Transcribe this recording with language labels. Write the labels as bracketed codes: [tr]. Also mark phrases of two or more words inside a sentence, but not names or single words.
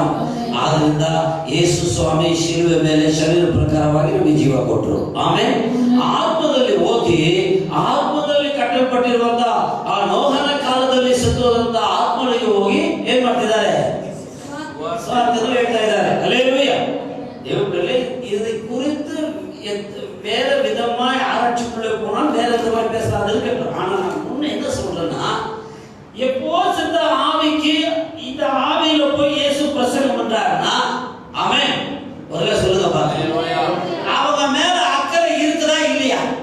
[kn] ಆದ್ರಿಂದ ಯೇಸು ಸ್ವಾಮಿ ಶಿಲುವೆ ಮೇಲೆ ಶರೀರ ಪ್ರಕಾರವಾಗಿ ನಮಗೆ ಜೀವ ಕೊಟ್ಟರು. ಆಮೇಲೆ ಆತ್ಮದಲ್ಲಿ ಹೋಗಿ ಆತ್ಮದಲ್ಲಿ ಕಟ್ಟಲ್ಪಟ್ಟಿರುವಂತಹ ಆ ನೋಹನ ಕಾಲದಲ್ಲಿ ಸತ್ತೋದಂತ ಆತ್ಮನಿಗೆ ಹೋಗಿ ಏನ್ ಮಾಡ್ತಿದ್ದಾರೆ? ಸ್ವಾರ್ಥದಲ್ಲಿ ಹೇಳ್ತಾ ಇದ್ದಾರೆ. ಹಲ್ಲೆಲೂಯಾ. [ta] தேவர்களே, இதை குறித்து வேற விதமா ஆராய்ச்சிக்குள்ள போனால் வேற விதமா பேசலாம் இருக்கட்டும். ஆனா நான் முன்ன என்ன சொல்றேன்னா, எப்போ சென்ற ஆவிக்கு இந்த ஆவியில போய் இயேசு பிரசங்கம் பண்றாருன்னா, ஆமென், ஒருவேளை சொல்லுங்க பாருங்க, அவங்க மேல அக்கறை இருக்குதா இல்லையா?